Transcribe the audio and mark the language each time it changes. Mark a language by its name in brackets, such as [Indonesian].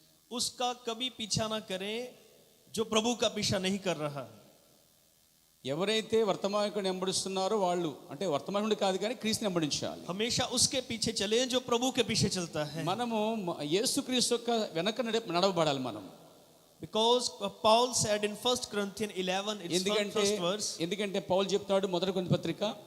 [Hindi] उसका कभी पीछा ना करें जो प्रभु का पीछा नहीं कर रहा. [Telugu] ఎవరైతే వర్తమానికుడిని వెంబడిస్తున్నారో వాళ్ళు, అంటే వర్తమానికుడు కాదు కానీ క్రీస్తుని వెంబడించాలి. [Hindi] हमेशा उसके पीछे चले जो प्रभु के पीछे चलता है. [Telugu] మనము యేసుక్రీస్తు యొక్క వెనక నడవబడాలి మనం. [English] Because Paul said in 1 Corinthians 11, its first verse, [Telugu] ఎందుకంటే పౌలు చెప్తాడు మొదటి కొరింథీ పత్రిక,